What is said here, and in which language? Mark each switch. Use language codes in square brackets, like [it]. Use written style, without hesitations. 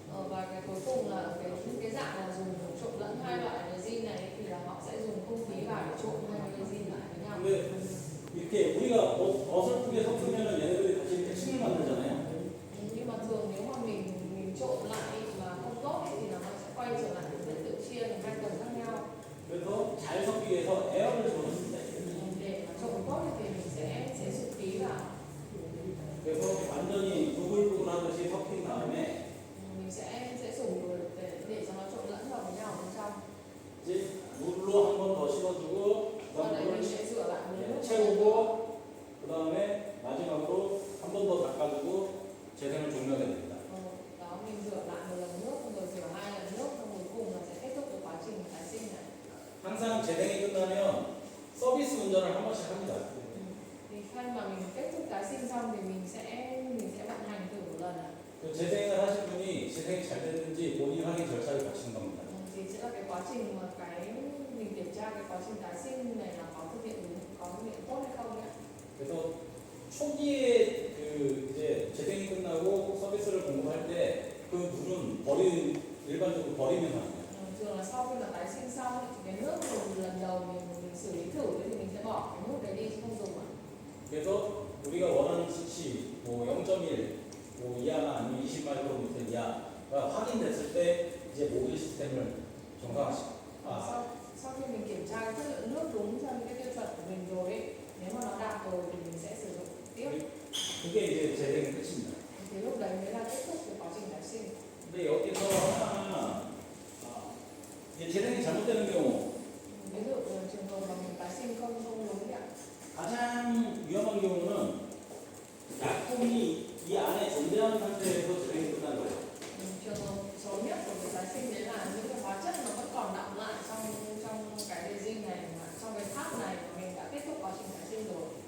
[vi] Và cái cuối cùng là cái dạng là dùng trộn lẫn hai loại resin này thì là họ sẽ dùng không khí vào để trộn hai cái resin lại với nhau. [ko] 근데 이렇게 우리가 어설프게 섞으면 얘네들이 다시 이렇게 층을 만들잖아요. [vi] Nhưng mà thường nếu mà mình trộn lại mà không tốt ấy, thì nó sẽ quay trở lại sẽ tự chia thành hai tầng khác nhau. [ko] 그래서 잘 섞기 위해서 에어를 집어넣습니다. [vi] Để mà trộn tốt thì mình sẽ sử khí vào. [ko] 그래서 완전히 부글부글 하듯이 섞인 다음에 [vi] Mình sẽ dùng để cho nó trộn lẫn vào với nhau bên trong. [ko] 이제 물로 한 번 더 씻어주고 [vi] Sau đấy [ko] 그다음에 [vi] mình sẽ rửa lại với nước [ko] 채우고 그 다음에 마지막으로 한 번 더 닦아주고 재생을 종료하게 됩니다. [vi] Đó mình rửa lại một lần nước, rồi rửa hai lần nước, xong cuối cùng là sẽ kết thúc cái quá trình tái sinh này. [ko] 항상 재생이 끝나면 서비스 운전을 한 번씩 합니다. [vi] Thì khi mà mình kết thúc tái sinh xong thì mình sẽ vận hành thử một lần ạ. [ko] 그 재생을 하신 분이 재생이 잘 됐는지 본인 확인 절차를 거치는 겁니다. [vi] Thì sẽ là cái quá trình mà mình kiểm tra cái quá trình tái sinh này là có thực hiện tốt hay không nhé. [ko] 그래서 초기에 이제 재생이 끝나고 서비스를 공급할 때 그 물은 일반적으로 버리면서 합니다. [vi] Thường thường là sau khi mà tái sinh xong ấy, thì cái nước lần đầu mình xử lý thử ấy, thì mình sẽ bỏ cái nước đấy đi chứ không dùng ạ. [ko] 그래서 우리가 원하는 수치 뭐 0.1, 뭐 이하나 아니면 20마이크로미터 이하가 확인됐을 때 이제 모빌 시스템을 정상화시. [vi] Sau khi mình kiểm tra cái chất lượng nước đúng theo những cái tiêu chuẩn của mình rồi ấy, nếu mà nó đạt rồi thì mình sẽ sử dụng tiếp. [ko] 그게 이제 재생의 끝입니다. [vi] Thì lúc đấy mới là kết thúc của quá trình tái sinh. [ko] 근데 여기서 하나 이제 재생이 잘못되는 경우 [vi] Ví dụ trường hợp mà mình tái sinh không đúng ạ. [ko] 가장 위험한 경우는 약품이 이 안에 존재하는 상태에서 재생이 끝나는 거예요. [vi] Trường hợp xấu nhất của việc tái sinh đấy là những cái hóa chất nó vẫn còn đọng lại trong cái resin này, mà trong cái tháp này mà mình đã kết thúc quá trình tái sinh rồi.